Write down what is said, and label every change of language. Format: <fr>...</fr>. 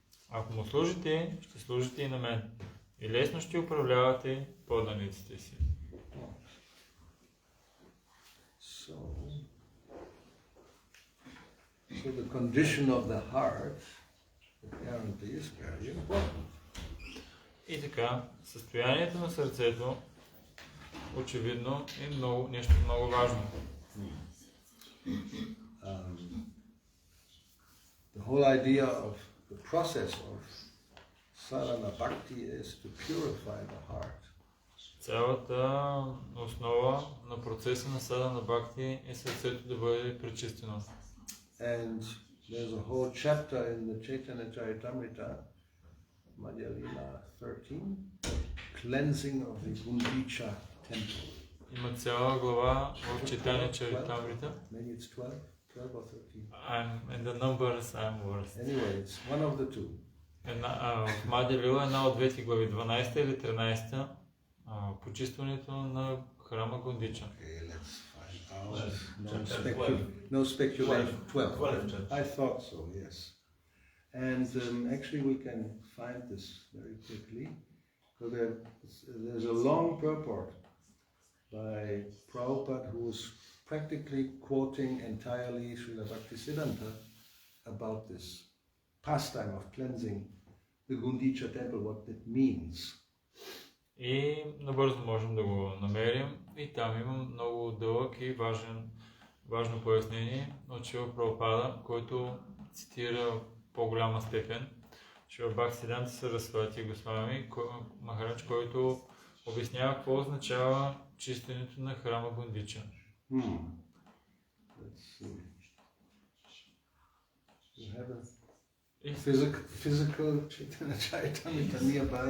<bg>Ако му служите, ще служите и на мен. И лесно ще управлявате подданиците си.</bg> <en>So the condition of the heart apparently is very important.</en> <bg>И така, състоянието на сърцето очевидно е нещо много важно.</bg> <en>The whole idea of the process of sadhana bhakti is to purify the heart.</en> <bg>Цялата основа на процеса на садана бхакти е сърцето да бъде пречистено.</bg> <en>And there's a whole chapter in the Chaitanya Charitamrita, Madhya Lila 13, cleansing of the Gundicha temple.</en> <bg>Има цяла глава в Чайтanya Чаритамрита.</bg> <en>Maybe it's 12 or 13. In the numbers I'm worst. Anyway, it's one of the two.</en> <bg>В Мадя Лила една от двете глави, 12 или 13, почистването на храма Гундича.</bg> <en>Okay, let's find out. No speculation. 12. I thought so, yes. And actually we can find this very quickly. So there's a long purport by Prabhupada who is practically quoting entirely Srila Bhaktisiddhanta about this pastime of cleansing the Gundicha temple, what it means.</en> <bg>И набързо можем да го намерим. И там има много дълъг и важно пояснение от Шрила Прабхупада, който цитира в по-голяма степен Шрила Бхактисиддханта Сарасвати Госвами Махарадж, който обяснява какво означава чистенето на храма Гундича.</bg> <en>Let's see. You have a physical Chaitanya Charitamrita nearby.</en>